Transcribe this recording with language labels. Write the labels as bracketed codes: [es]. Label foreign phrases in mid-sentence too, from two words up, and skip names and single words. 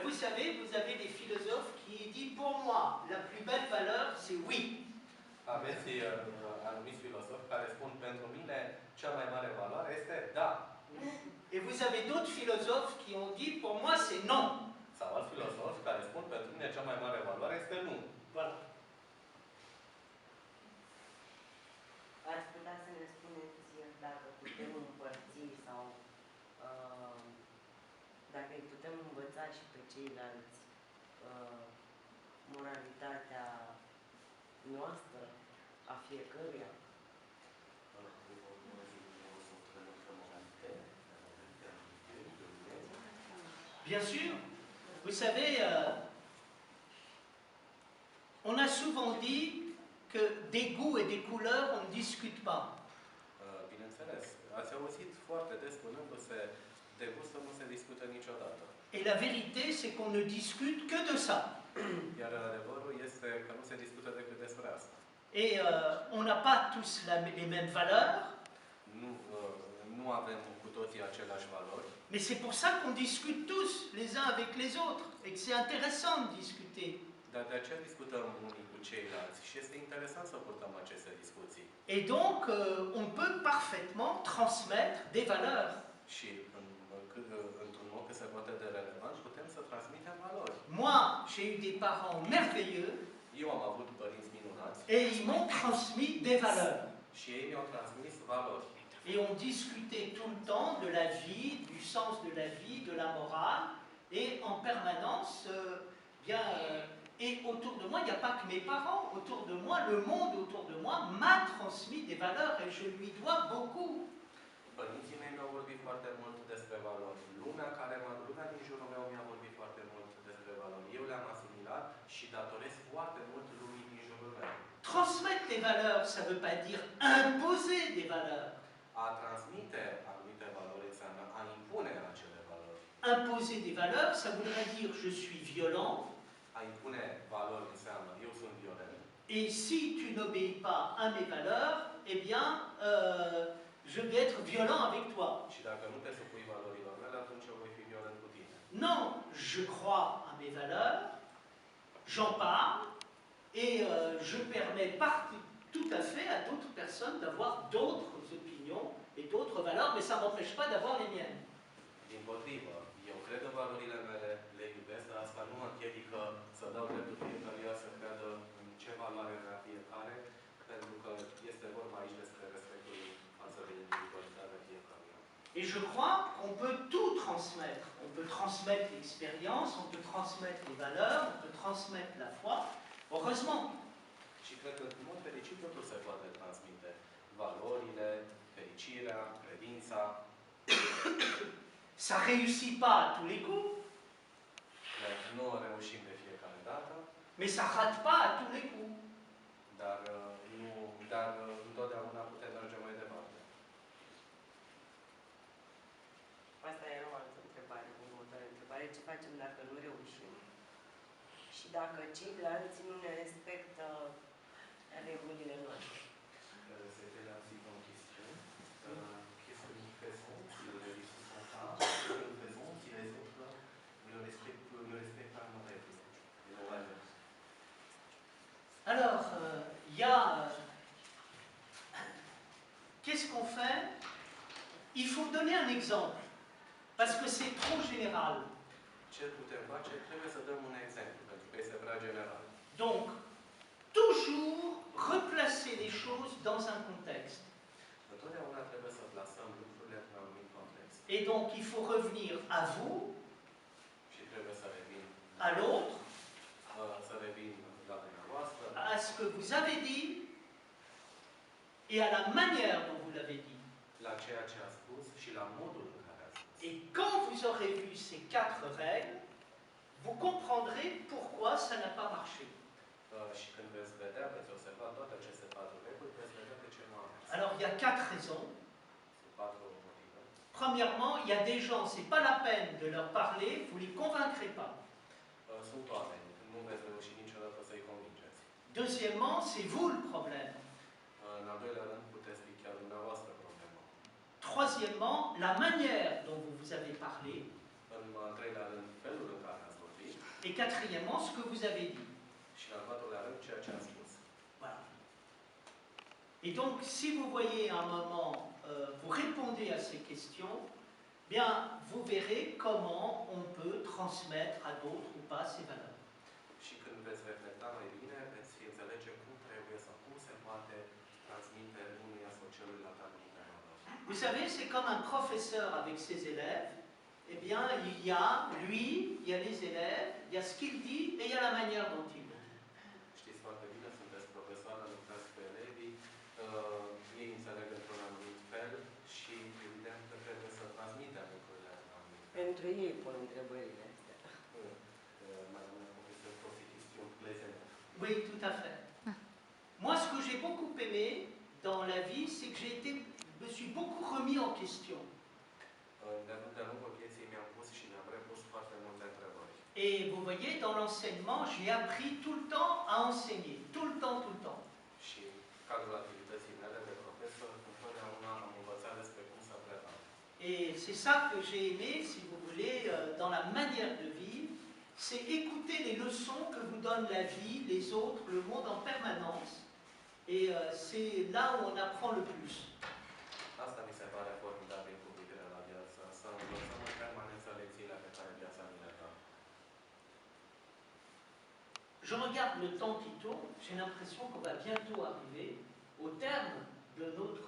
[fr] savez, vous avez des philosophes qui disent pour moi, la plus belle valeur, c'est oui. [ro] Aveți anumiți filosofi care spun pentru mine cea mai mare valoare este da. [fr] Et vous avez d'autres philosophes qui ont dit pour moi, c'est non. [ro] Sau alți filosofi care spun pentru mine cea mai mare valoare este nu. [fr] Voilà. [ro] Ați putea să ne spuneți dacă putem împărți sau dacă îi putem învăța și pe ceilalți moralitatea noastră, a fiecăruia? [fr] Bien sûr, vous savez, on a souvent dit que des goûts et des couleurs, on ne discute pas. [ro] Bineînțeles, ați auzit foarte des spunându-se de gusturi nu se discută niciodată. [fr] Et la vérité, c'est qu'on ne discute que de ça. [ro] Iar adevărul este că nu se discută decât despre asta. [fr] Et on n'a pas tous les mêmes valeurs. [ro] Nu avem cu toții aceleași valori. [fr] Mais c'est pour ça qu'on discute tous, les uns avec les autres, et que c'est intéressant de discuter. [ro] Dar de aceea discutăm unii cu ceilalți și este interesant să purtăm aceste discuții. [fr] Et donc, on peut parfaitement transmettre des valeurs. [ro] Și într-un mod cât se poate de relevant, putem să transmitem valori. [fr] Moi, j'ai eu des parents merveilleux. [ro] Eu am avut părinți minunați. [fr] Et ils m'ont transmis des valeurs. [ro] Și ei mi-au transmis valori. [fr] Et on discutait tout le temps de la vie, du sens de la vie, de la morale, et en permanence, et autour de moi, il n'y a pas que mes parents, autour de moi, le monde autour de moi m'a transmis des valeurs et je lui dois beaucoup. [ro] Părinții mei mi-au vorbit foarte mult despre valori. Lumea din jurul meu mi-a vorbit foarte mult despre valori. Eu le-am asimilat și datoresc foarte mult lumii din jurul meu. [fr] Transmettre des valeurs, ça ne veut pas dire imposer des valeurs. [ro] A transmite anumite valori înseamnă a impune acele valori. [fr] Imposer des valeurs, ça voudrait dire je suis violent. [ro] A impune valori înseamnă eu sunt violent. [fr] Et si tu n'obéis pas à mes valeurs, eh bien, je vais être violent avec toi. [ro] Și dacă nu te supui valorilor mele, atunci eu voi fi violent cu tine. [fr] Non, je crois à mes valeurs, j'en parle, et je permets tout à fait à d'autres personnes d'avoir d'autres opinions et d'autres valeurs, mais ça ne m'empêche pas d'avoir les miennes. [ro] Dimpotrivă, eu cred în valorile mele, le iubesc, dar asta nu mă împiedică să dau dreptul fiecăruia să creadă în ce valoare vrea fiecare, pentru că este vorba aici despre respectul față de individualitatea fiecăruia. [fr] Et je crois qu'on peut tout transmettre. On peut transmettre l'expérience, on peut transmettre les valeurs, on peut transmettre la foi. Heureusement. [ro] Și cred că în mod fericit totul se poate transmite. Valorile, fericirea, credința. [fr] Ça réussit pas à tous les coups. [ro] Nu reușim de fiecare dată. [fr] Mais ça rate pas à tous les coups. [ro] Dar întotdeauna putem merge mai departe. Asta era o altă întrebare, următoarea întrebare. Ce facem dacă nu reușim? Și dacă ceilalți nu ne respectă regulile noastre? [fr] C'était la seconde question. Qu'est-ce que nous faisons si nous ne réussissons pas? Qu'est-ce que nous faisons si les autres ne respectent pas nos règles et nos valeurs? Alors, il y a... Qu'est-ce qu'on fait? Il faut donner un exemple, parce que c'est trop général. [ro] Ce putem face? Trebuie să dăm un exemplu, pentru că este prea general. [fr] Donc, toujours replacer les choses dans un contexte. [ro] Întotdeauna trebuie să plasăm lucrurile în un anumit context. [fr] Et donc, il faut revenir à vous, [ro] Și trebuie să revin [fr] à l'autre, [ro] la dumneavoastră, [fr] à ce que vous avez dit et à la manière dont vous l'avez dit. [ro] la ceea ce a spus și la modul în care a spus. [fr] Et quand vous aurez vu ces 4 règles, vous comprendrez pourquoi ça n'a pas marché. [ro] Și când veți vedea, veți observa toate aceste 4 reguli, veți vedea de ce nu a mers. [fr] Alors, il y a 4 raisons. [ro] Sunt 4 motive. [fr] Premièrement, il y a des gens, ce n'est pas la peine de leur parler, vous ne les convaincrez pas. [ro] Sunt oameni, nu veți reuși niciodată să-i convingeți. [fr] Deuxièmement, c'est vous le problème. [ro] În al doilea rând, puteți fi chiar dumneavoastră problema. [fr] Troisièmement, la manière dont vous vous avez parlé. [ro] În al treilea rând, felul în care ați vorbit. [fr] Et quatrièmement, ce que vous avez dit. [ro] Și în al patrulea rând, ceea ce am spus. [fr] Voilà. Et donc, si vous voyez à un moment, vous répondez à ces questions, bien, vous verrez comment on peut transmettre à d'autres ou pas ces valeurs. [ro] Și când veți reflecta mai bine, veți înțelege cum se poate transmite unuia sau celuilalt anumite valori. [fr] Vous savez, c'est comme un professeur avec ses élèves. Eh bien, il y a lui, il y a les élèves, il y a ce qu'il dit et il y a la manière dont il le dit. [ro] Știți foarte bine, sunteți profesoară, lucrați cu elevii, ei înțeleg într-un anumit fel și evident că trebuie să transmitem lucrurile în anumit fel. Pentru ei pun întrebările astea. [fr] Madame la professeure pose des questions pour les élèves. Oui, tout à fait. Moi, ce que j'ai beaucoup aimé dans la vie, c'est que me suis beaucoup remis en question. De-a lungul vieții mi-am pus și mi-am repus foarte multe întrebări. Et vous voyez, dans l'enseignement, j'ai appris tout le temps à enseigner. Tout le temps, tout le temps. [ro] Și în cadrul activității mele de profesor, întotdeauna am învățat despre cum să predau. [fr] Et c'est ça que j'ai aimé, si vous voulez, dans la manière de vivre, c'est écouter les leçons que vous donne la vie, les autres, le monde en permanence. Et c'est là où on apprend le plus. [ro] Asta mi se pare formidabil cu privire la viață, să învățăm în permanență lecțiile pe care viața ni le dă. [fr] Je regarde le temps qui tourne, j'ai l'impression qu'on va bientôt arriver au terme de notre